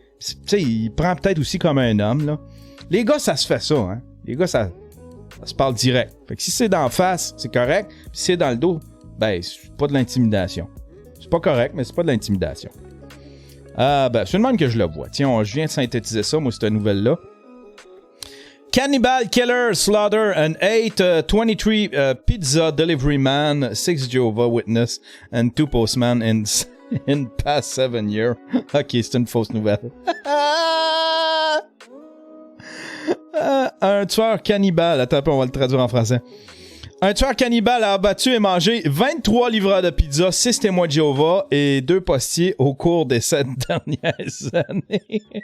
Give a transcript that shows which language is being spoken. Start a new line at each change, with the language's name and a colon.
French: Tu sais, il prend peut-être aussi comme un homme, là. Les gars, ça se fait ça, hein. Les gars, ça se parle direct. Fait que si c'est d'en face, c'est correct. Puis si c'est dans le dos, ben, c'est pas de l'intimidation. C'est pas correct, mais c'est pas de l'intimidation. Ben, c'est une même que je le vois. Tiens, je viens de synthétiser ça, moi, cette nouvelle-là.
English: Cannibal Killer Slaughter an 823 pizza delivery man, 6 Jehovah Witness and 2 postmen in past 7 years.
French: Ok, c'est une fausse nouvelle. Un tueur cannibale. Attends, on va le traduire en français. Un tueur cannibale a abattu et mangé 23 livreurs de pizza, 6 témoins de Jéhovah et 2 postiers au cours des 7 dernières années.